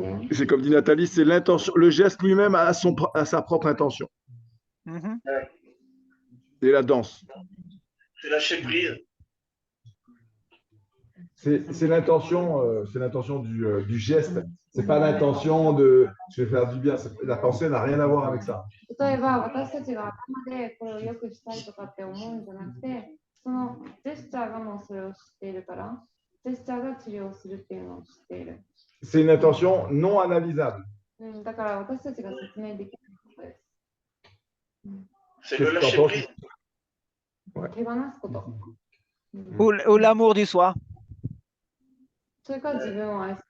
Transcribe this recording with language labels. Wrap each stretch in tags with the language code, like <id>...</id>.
<fr>C'est comme dit Nathalie, c'est l'intention. Le geste lui-même a sa propre intention. Et la danse. C'est lâcher prise. C'est l'intention du geste. C'est pas l'intention de je vais faire du bien. La pensée n'a rien à voir avec ça.</fr> <ja>例えば、私たちが頭でこれをよくしたいとかって思うんじゃなくて、そのジェスチャーがもうそれを知っているから、ジェスチャーが治療するっていうのを知っている。</ja> <fr>C'est une intention non analysable.</fr> <ja>だから私たちが説明できないことです。</ja> <fr>C'est le lâcher prise.</fr> <ja>手放すこと。</ja> <fr>Ou l'amour du soi.</fr> <ja>それから自分を愛する。</ja>